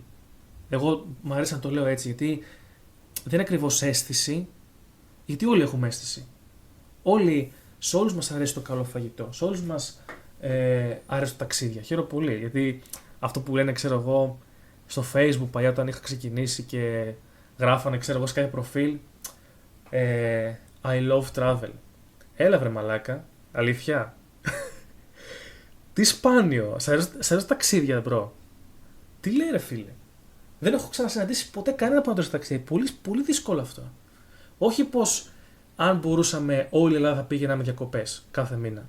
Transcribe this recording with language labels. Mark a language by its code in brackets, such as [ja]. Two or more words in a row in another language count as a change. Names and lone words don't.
[el] Εγώ μου αρέσει να το λέω έτσι, γιατί δεν είναι ακριβώς αίσθηση, γιατί όλοι έχουμε αίσθηση. Σε όλους μας αρέσει το καλό φαγητό, σε όλους μας αρέσει το ταξίδια. Χαίρομαι πολύ, γιατί αυτό που λένε, ξέρω εγώ, στο Facebook παλιά όταν είχα ξεκινήσει και γράφανε, ξέρω εγώ, σε κάθε προφίλ [en] I love travel. [el] Έλα βρε μαλάκα, αλήθεια. Τι σπάνιο, σ' αρέσει ταξίδια μπρο. Τι λέει ρε φίλε. Δεν έχω ξανασυναντήσει ποτέ κανένα που να το ταξίδι. Πολύ, πολύ δύσκολο αυτό. Όχι πως αν μπορούσαμε όλη η Ελλάδα θα πήγαιναμε διακοπές κάθε μήνα.